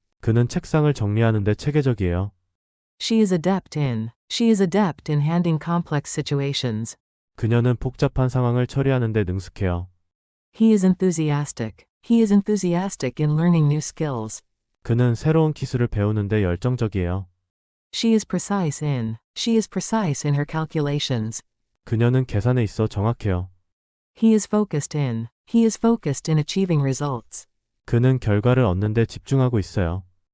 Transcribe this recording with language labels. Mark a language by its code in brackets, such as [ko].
[ko] 그는 책상을 정리하는 데 체계적이에요. [en] She is adept in handling complex situations. [ko] 그녀는 복잡한 상황을 처리하는 데 능숙해요. [en] He is enthusiastic in learning new skills. [ko] 그는 새로운 기술을 배우는 데 열정적이에요. [en] She is precise in her calculations. [ko] 그녀는 계산에 있어 정확해요. [en] He is focused in achieving results. [ko] 그는 결과를 얻는 데 집중하고 있어요.